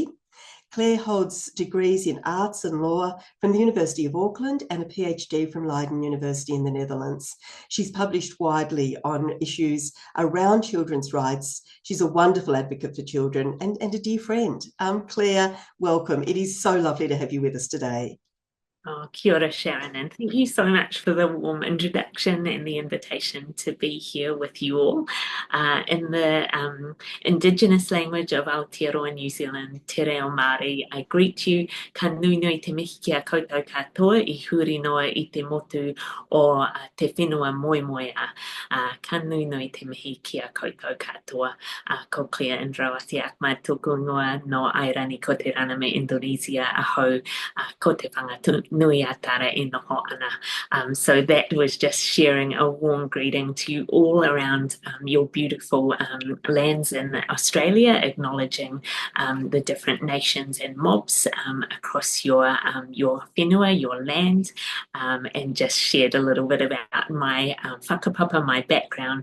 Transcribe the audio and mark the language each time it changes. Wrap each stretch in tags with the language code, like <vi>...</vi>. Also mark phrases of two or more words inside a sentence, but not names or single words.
<en>Claire holds degrees in arts and law from the University of Auckland and a PhD from Leiden University in the Netherlands. She's published widely on issues around children's rights. She's a wonderful advocate for children and a dear friend. Claire, welcome. It is so lovely to have you with us today.</en> <mi>Oh, kia ora,</mi> <en>Sharon, and thank you so much for the warm introduction and the invitation to be here with you all. In the Indigenous language of Aotearoa, New Zealand, te reo Māori, I greet you,</en> <mi>ka nui nui te mihi ki a koutou katoa, I huri noa I te motu o te whenua moe moe a. Ka nui nui te mihi ki a koutou katoa, ko Claire Indrawati Achmad tōku ingoa no Airani ko te rana me Indonesia a hau, ko te whangatu nui atara e noho ana.</mi> <en>So that was just sharing a warm greeting to you all around your beautiful lands in Australia, acknowledging the different nations and mobs across your whenua, your land, and just shared a little bit about my whakapapa, my background.</en>